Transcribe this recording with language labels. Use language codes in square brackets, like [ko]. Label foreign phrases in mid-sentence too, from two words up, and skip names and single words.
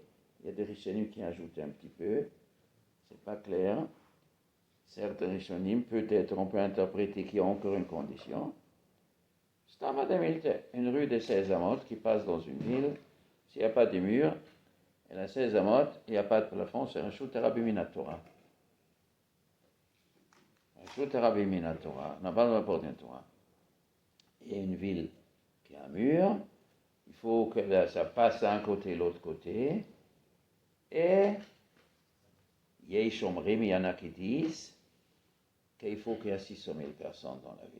[fr] Il y a des Rishonim qui ajoutent un petit peu, c'est pas clair. Certains Rishonim, peut-être on peut interpréter qu'il y a encore une condition. C'est une rue de 16 amot qui passe dans une ville, s'il n'y a pas de mur, elle a 16 amot, il n'y a pas de plafond, c'est un [he] רשות הרבים מן התורה. רשות הרבים מן התורה, [fr] on n'a pas le droit de porter une Torah. Il y a une ville qui a un mur, il faut que ça passe d'un côté et l'autre côté, et [he] יש אומרים, [fr] il y en a qui disent qu'il faut qu'il y ait 600 000 personnes dans la ville.